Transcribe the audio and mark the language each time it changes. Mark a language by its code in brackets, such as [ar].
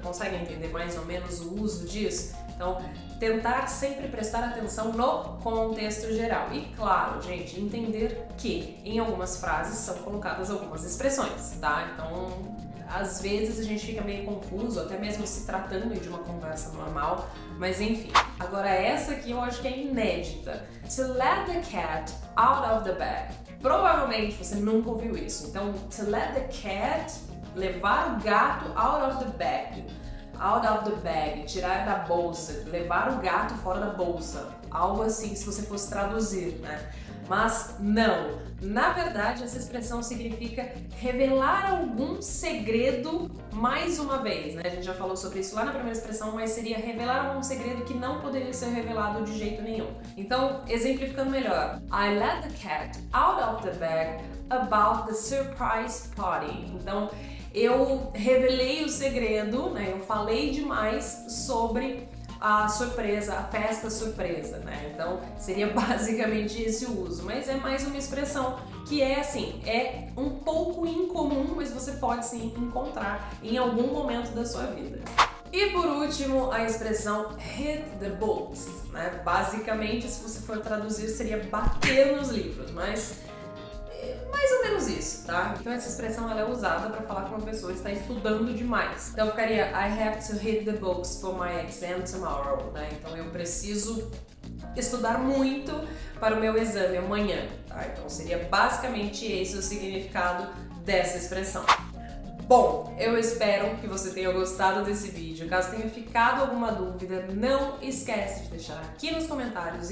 [pt] Consegue entender mais ou menos o uso disso? Então, tentar sempre prestar atenção no contexto geral. E claro, gente, entender que em algumas frases são colocadas algumas expressões, tá? Então, às vezes a gente fica meio confuso, até mesmo se tratando de uma conversa normal, mas enfim. Agora essa aqui eu acho que é inédita. [en] To let the cat out of the bag. [pt] Provavelmente você nunca ouviu isso. Então, [en] to let the cat, [pt] levar o gato [en] out of the bag. Out of the bag, [pt] tirar da bolsa, levar o gato fora da bolsa. Algo assim, se você fosse traduzir, né? Mas não. Na verdade, essa expressão significa revelar algum segredo mais uma vez, né? A gente já falou sobre isso lá na primeira expressão, mas seria revelar algum segredo que não poderia ser revelado de jeito nenhum. Então, exemplificando melhor. [en] I let the cat out of the bag about the surprise party. [pt] Então, eu revelei o segredo, né? Eu falei demais sobre a surpresa, a festa surpresa, né? Então seria basicamente esse o uso, mas é mais uma expressão que é assim, é um pouco incomum, mas você pode sim encontrar em algum momento da sua vida. E por último, a expressão [en] hit the books, [pt] né? Basicamente, se você for traduzir, seria bater nos livros, mas mais ou menos isso, tá? Então essa expressão ela é usada para falar que uma pessoa está estudando demais. Então ficaria [en] I have to hit the books for my exam tomorrow, [pt] né? Então eu preciso estudar muito para o meu exame amanhã, tá? Então seria basicamente esse o significado dessa expressão. Bom, eu espero que você tenha gostado desse vídeo. Caso tenha ficado alguma dúvida, não esquece de deixar aqui nos comentários.